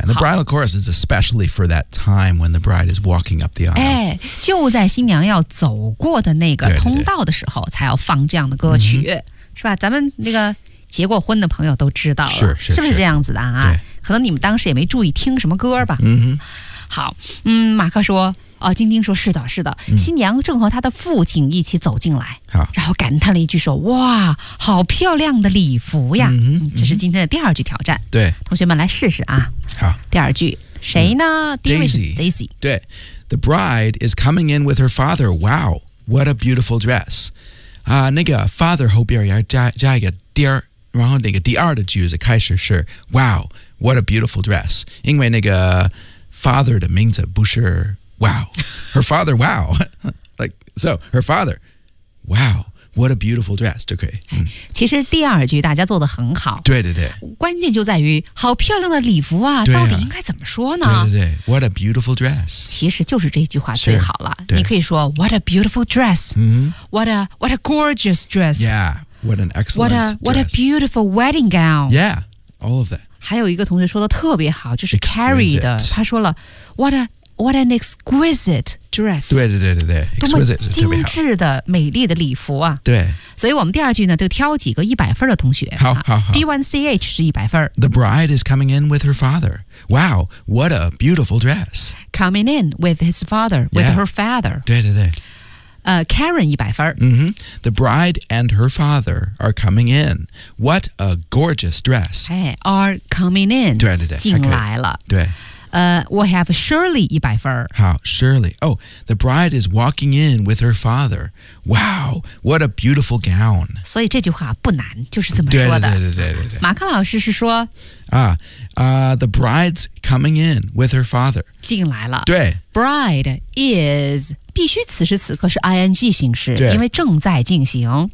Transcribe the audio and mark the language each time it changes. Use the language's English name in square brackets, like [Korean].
[English] And the bridal chorus is especially for that time when the bride is walking up the aisle. [Chinese] 哎，就在新娘要走过的那个通道的时候才要放这样的歌曲。对对对 mm-hmm. 是吧，咱们那个结过婚的朋友都知道了。是是不是这样子的啊？可能你们当时也没注意听什么歌吧。嗯哼。好，嗯，马克说，晶晶说，是的，是的、嗯，新娘正和她的父亲一起走进来，好，然后感叹了一句说，哇，好漂亮的礼服呀！嗯，这是今天的第二句挑战。对，同学们来试试啊。好，第二句谁呢、嗯、？Daisy。 [English] 对 ，The bride is coming in with her father. Wow, what a beautiful dress！ [Chinese] 啊、那个 father 后边要加一个第二，然后那个第二的句子开始是 Wow。 [English] What a beautiful dress. [Chinese] 因为那个 [English] father [Chinese] 的名字不是 [English] wow. Her father, wow. like, so, her father, wow. What a beautiful dress, [Chinese] 就可以。其实第二句大家做得很好。对对对。关键就在于好漂亮的礼服 啊, 对啊到底应该怎么说呢对对对。 [English] What a beautiful dress. [Chinese] 其实就是这句话最好了。对你可以说 [English] What a beautiful dress.、 Mm-hmm. What a gorgeous dress. Yeah, what an excellent dress. What a beautiful wedding gown. Yeah, all of that. [Chinese] 还有一个同学说的特别好就是 Carrie 的。 [English] Exquisite. 他说了 What an exquisite dress. [Chinese] 对对对对对 exquisite 多么精致的美丽的礼服啊。对。所以我们第二句呢就挑几个100分的同学。好好好。 D1CH 是100分。 [English] The bride is coming in with her father. Wow, what a beautiful dress. Coming in with his father, with、 yeah. her father. [Chinese] 对对对。 Karen 100分。 Mm-hmm. [English] The bride and her father are coming in. What a gorgeous dress. Hey, are coming in. [Chinese] 对。进来了。对。 [English] We have Shirley 100分。 [Chinese] 好 ,Shirley. [English] Oh, the bride is walking in with her father. Wow, what a beautiful gown. [Chinese] 所以这句话不难就是这么说的。对。马克老师是说。 [English] The bride's coming in with her father. [Chinese] 进来了。对。 [English] Bride is, [Chinese] 必须此时此刻是 ing 形式。对。因为正在进行。